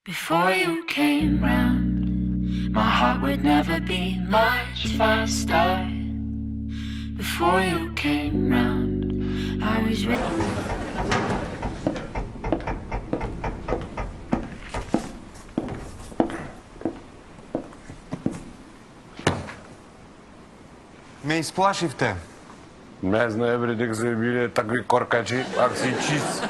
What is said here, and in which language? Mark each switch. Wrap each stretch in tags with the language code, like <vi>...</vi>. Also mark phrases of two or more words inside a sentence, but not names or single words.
<en>Before you came round, my heart would never be much faster. Before you came round, I was ready.</en> <mk>Ме изплашивте. Не знае бре дека се биле такви коркачи, ако си чист.</mk>